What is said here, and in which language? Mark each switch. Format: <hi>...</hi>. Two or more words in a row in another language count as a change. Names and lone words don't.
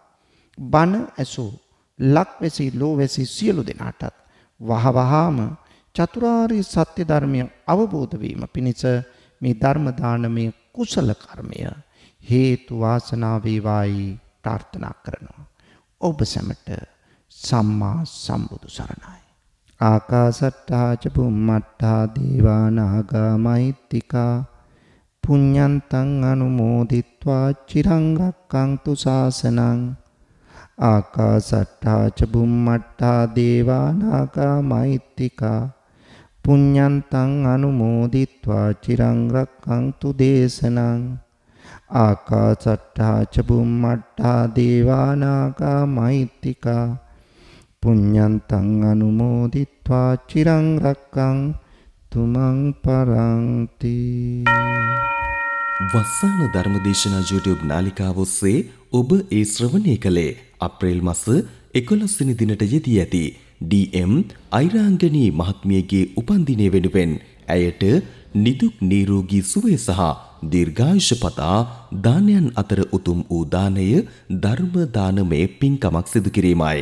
<si>බණ ඇසූ ලක්වැසි ලෝවැසි සියලු දෙනාටත් වහවහාම චතුරාර්ය සත්‍ය ධර්මය අවබෝධ වීම පිණිස මේ ධර්ම දානමය කුසල කර්මය හේතු වාසනා වේවායි ප්‍රාර්ථනා කරනවා. ඔබ සැමට සම්මා සම්බුදු සරණයි.</si> <pi>ආකාසට්ටා ච බුම්මට්ටා දේවා නාග මහිත්‍තිකා පුඤ්ඤන්තං අනුමෝදිත්වා චිරං රක්ඛන්තු ශාසනං. ආකාසට්ටා ච බුම්මට්ටා දේවා නාග මහිත්‍තිකා පුඤ්ඤන්තං අනුමෝදිත්වා චිරං රක්ඛන්තු දේශනං ආකාසට්ඨා ච බුම්මට්ඨා දේවානාගා මහිත්‍තිකා පුඤ්ඤන්තං අනුමෝදිත්වා චිරං රක්ඛන්තු මං පරන්ති.</pi> <si>වස්සාන ධර්මදේශනා YouTube නාලිකාව ඔස්සේ ඔබ ඒ ශ්‍රවණය කළේ අප්‍රේල් මාස 11 වෙනි දිනට යෙදී ඇති DM අයිරාංගනී මහත්මියගේ උපන්දිනය වෙනුවෙන් ඇයට නිදුක් නිරෝගී සුවය සහ දීර්ඝායුෂ පතා දානයන් අතර උතුම් වූ දානය ධර්ම දානමය පින්කමක් සිදු කිරීමයි.</si>